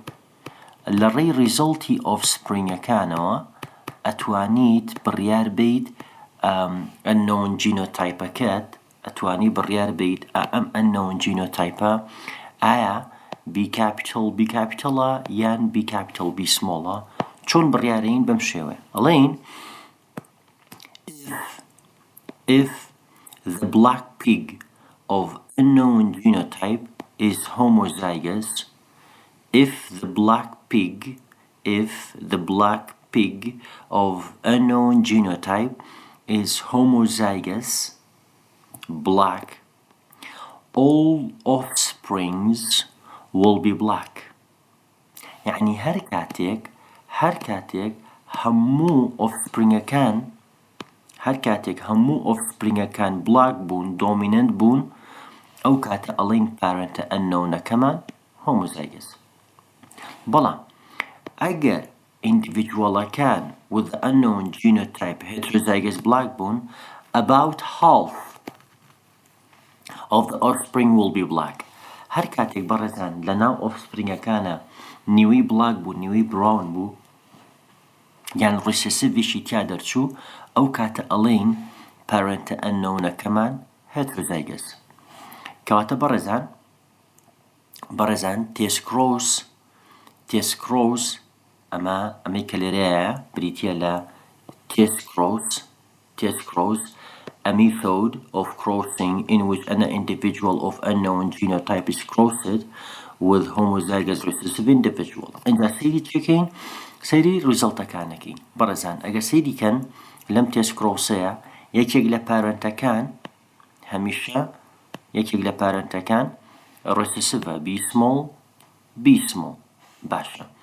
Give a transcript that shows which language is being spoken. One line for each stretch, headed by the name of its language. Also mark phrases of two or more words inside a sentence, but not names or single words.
Central Kurdish: لە ڕێی ریزەڵتی ئۆفسپرینگەکانەوە ئەتوانیت بڕیار بیت
English: unknown genotype,
Central Kurdish: ئەتوانی بڕیار بیت ئەم
English: unknown genotype
Central Kurdish: ئایا
English: B capital B capitalە
Central Kurdish: یان
English: B capital B smallە.
Central Kurdish: چۆن بڕیارەین بەم شێوە؟ ئەڵێین
English: if the black pig of unknown genotype is homozygous, if the black pig of unknown genotype is homozygous black, all offsprings will be black.
Central Kurdish: يعني هر كاتيك همو offspringەکان black بوون dominant بوون ئەو کاتە ئەڵێن
English: parent unknown
Central Kurdish: كمان homozygous. بەڵام ئەگەر
English: individualەکان with the unknown genotype heterozygous black
Central Kurdish: بوون
English: about half of the offspring will be black.
Central Kurdish: هەر کاتێک بەڕێزان لەناو
English: offspring
Central Kurdish: نیوەی بلاک بوو نیوەی براون بوو یان ڕێسەسیڤیشی تیا دەرچوو ئەو کاتە ئەڵێن
English: parent unknown heterozygous.
Central Kurdish: کەواتە بەڕێزان تێست کرۆس ئەمەی کە لێرەیە بریتیە لە
English: test cross a method of crossing in which an individual of unknown genotype is crossed with homozygous recessive individual.
Central Kurdish: اینجا سەیری چێکین؟ سەیری ریزەڵتەکانەکەین. بەڕێزان ئەگەر سەیریکەن لەم تێست کرۆسەیە یەکێک لە پارەنتەکان هەمیشە یەکێک لە پارەنتەکان
English: recessive B small.
Central Kurdish: باشە.